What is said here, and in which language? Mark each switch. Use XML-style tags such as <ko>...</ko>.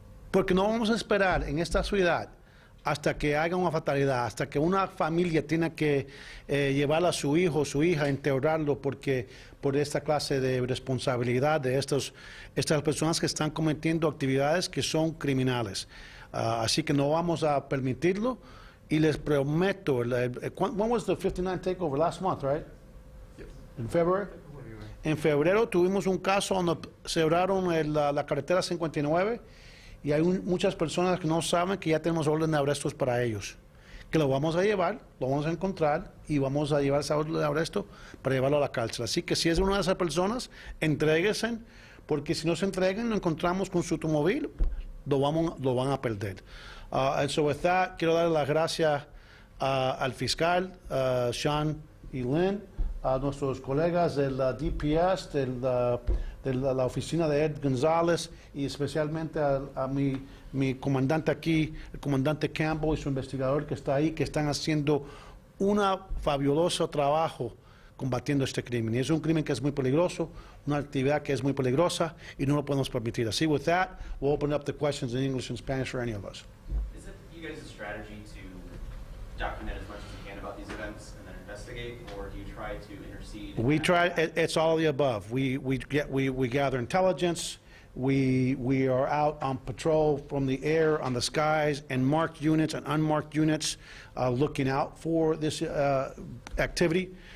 <es>Porque no vamos a esperar en esta ciudad hasta que haga una fatalidad, hasta que una familia tenga que llevar a su hijo o su hija, enterrarlo por esta clase de responsabilidad de estas personas que están cometiendo actividades que son criminales. Así que no vamos a permitirlo. Y les prometo,</es> <en>when was the 59 takeover? Last month, right? Yes. In February?</en> <es>En febrero tuvimos un caso donde cerraron la carretera 59, y hay muchas personas que no saben que ya tenemos orden de arrestos para ellos. Que lo vamos a llevar, lo vamos a encontrar y vamos a llevar esa orden de arresto para llevarlo a la cárcel. Así que si es una de esas personas, entréguense, porque si no se entregan, lo encontramos con su automóvil, lo van a perder.</es> <en>And so with that,</en> <es>quiero dar las gracias al fiscal, Sean y Lynn, a nuestros colegas del DPS, de la oficina de Ed González, y especialmente a mi comandante aquí, el comandante Campbell y su investigador que está ahí, que están haciendo un fabuloso trabajo combatiendo este crimen. Y es un crimen que es muy peligroso, una actividad que es muy peligrosa, y no lo podemos permitir.</es> <en>Así, with that, we'll open up the questions in English and Spanish for any of us. Is it you guys' strategy to document as much as you can about these events and then investigate, or do you try to intercede? We try. It's all of the above. We gather intelligence. We are out on patrol from the air, on the skies, and marked units and unmarked units looking out for this activity.</en>